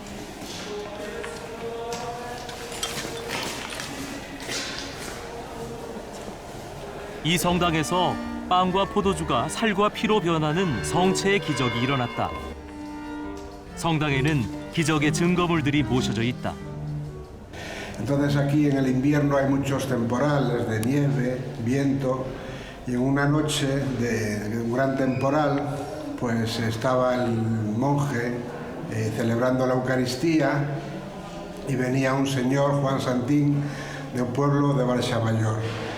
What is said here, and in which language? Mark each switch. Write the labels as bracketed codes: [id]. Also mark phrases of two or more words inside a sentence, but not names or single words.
[ko] 이 성당에서 빵과 포도주가 살과 피로 변하는 성체의 기적이 일어났다. 성당에는 기적의 증거물들이 모셔져 있다. [es] Entonces aquí en el invierno hay muchos temporales de nieve, viento, y en una noche de un gran temporal pues estaba el monje celebrando la Eucaristía y venía un señor, Juan Santín, de un pueblo de Balsa Mayor.